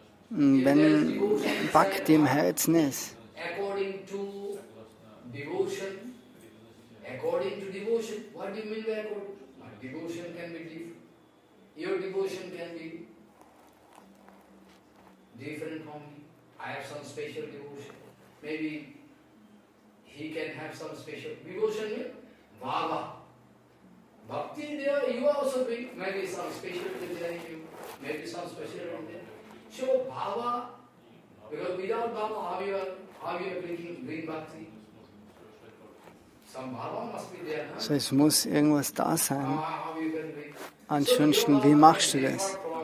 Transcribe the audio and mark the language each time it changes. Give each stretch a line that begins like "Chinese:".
German: Wenn Bhakti im Herzen ist,
English: according to devotion, what do you mean by according? Devotion can be different. Your devotion can be different from me. I have some special devotion. Maybe he can have some special devotion with Bhava. Bhakti there, you also bring maybe some special there in you, maybe some special in there. So Bhava, because without Bhava, how you are bring Bhakti? Some Bhava must be there, huh?
German: So es muss irgendwas da sein.
English: How you can bring?
German: Ansonsten, wie machst du das?